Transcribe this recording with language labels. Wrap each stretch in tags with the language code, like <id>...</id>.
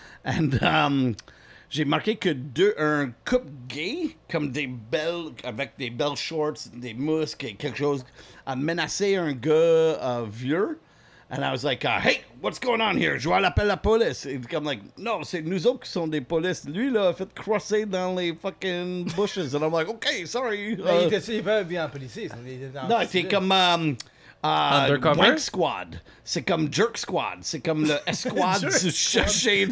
<fr>Et j'ai marqué que un couple gay, comme avec des belles shorts, des muscles et quelque chose, a menacé un gars vieux.</fr> <en>And I was like, hey, what's going on here?</en> <fr>Je vais l'appeler la police. Et comme</fr> <en>like,</en> <fr>non, c'est nous autres qui sommes des polices. Lui, là, a fait crosser dans les</fr> <en>fucking bushes. And I'm like, okay, sorry.</en> <fr>Mais il était-tu pas bien en policier? Non, c'est comme</fr> <en>Undercover?</en> <fr>Wank Squad. C'est comme Jerk Squad. C'est comme le S-Squad du chercher du</fr>